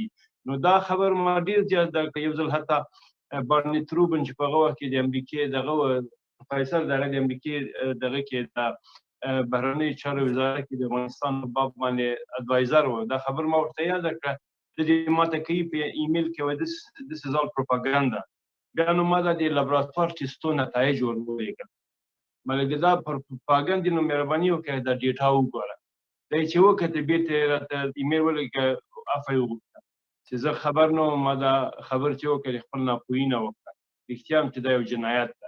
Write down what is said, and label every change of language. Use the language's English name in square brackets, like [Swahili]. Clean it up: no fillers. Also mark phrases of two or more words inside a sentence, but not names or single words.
[Pashto] نو دا خبر ما ډېر زیات یو ځل حتی بارني تروبن چې په هغه وخت کې د امریکې دغه فیصل دغه د امریکې دغه کې د بهرنۍ چارو وزارت کې د افغانستان په باب باندې اډوایزر و، دا خبر ما ورته یاده کړه، د دې ماته کوي په ایمیل کې وایي [English] this is all propaganda. [Pashto] بیا نو ما د لابراتوار ټیسټو نتایج ورولېږل، مګر دا پروپاګاندا نو مهرباني وکړئ دا ډیټا وګوره. دا چې وکړه بیرته راته ایمیل ولېږه عفو یې وغوښته چې زه خبر نه وم، ما دا خبر چې وکړې خپل ناپوهي نه وکړه، رښتیا هم چې دا یو جنایت ده.